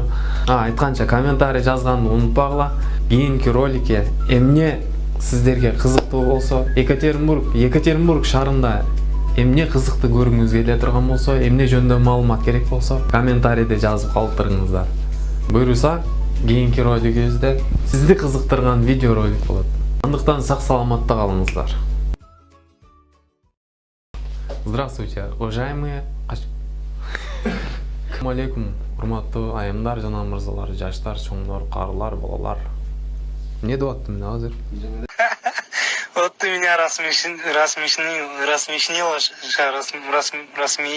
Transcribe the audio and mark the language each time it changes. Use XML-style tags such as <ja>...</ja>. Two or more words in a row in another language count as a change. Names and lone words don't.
<ky>Айтканча комментарий жазганды унутпагыла. Кийинки роликке эмне сиздерге кызыктуу болсо, Екатеринбург шаарында эмне кызыктуу көргүңүз келе турган болсо, эмне жөнүндө маалымат керек болсо, комментарийде жазып калтырыңыздар. Буюрса, кийинки ролигибизде сизди кызыктырган видео ролик болот. Андыктан сак саламатта калыңыздар.</ky> <ru>Здравствуйте, уважаемые.</ru> <ky>Ассаламу алейкум, урматтуу айымдар жана мырзалар, жаштар, чоңдор, карылар, балалар. Эмне деп аттым мен азыр?</ky> <ru>Вот ты меня рассмешнил,</ru>